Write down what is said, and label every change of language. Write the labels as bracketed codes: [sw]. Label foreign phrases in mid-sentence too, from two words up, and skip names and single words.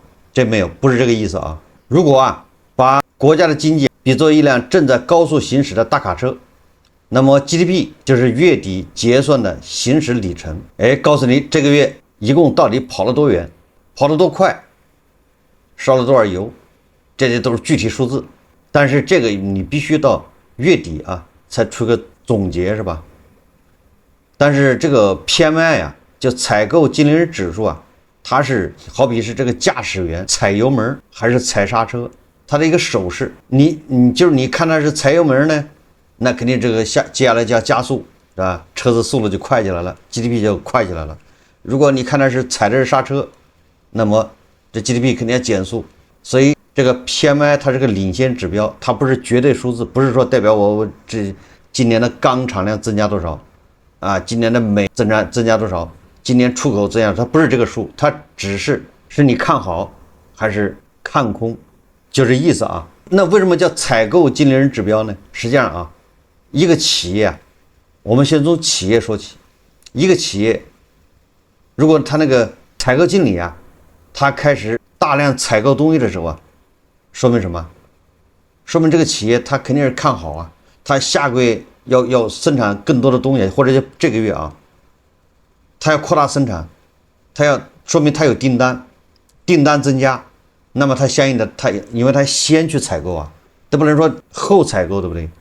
[zh] 這沒有，不是這個意思啊。如果啊，把國家的經濟比作一輛正在高速行駛的大卡車，那麼 GDP 就是月底結算的行駛里程。哎，告訴你這個月一共到底跑了多遠，跑得多快，燒了多少油，這些都是具體數字。但是這個你必須到月底啊才出個總結，是吧？但是這個 PMI 啊，就採購經理人指數啊，它是好比是這個駕駛員踩油門還是踩剎車，它的一個手勢。你就是你看它是踩油門呢，那肯定這個接下來就要加速，是吧？車子速度就快起來了 ，GDP 就快起來了。如果你看它是踩的是剎車，那麼這 GDP 肯定要減速。所以這個 PMI 它是個領先指標，它不是絕對數字，不是說代表我這今年的鋼產量增加多少。啊，今年的鎂增加多少？今年出口增加，它不是這個數，它只是你看好還是看空，就這意思啊。那為什麼叫採購經理人指標呢？實際上啊，一個企業啊，我們先從企業說起。一個企業，如果他那個採購經理啊，他開始大量採購東西的時候啊，說明什麼？說明這個企業他肯定是看好啊，他下個月要生產更多的東西，或者這個月啊，他要擴大生產，說明他有訂單，訂單增加，那麼他相應的因為他先去採購啊，都不能說後採購，對不對？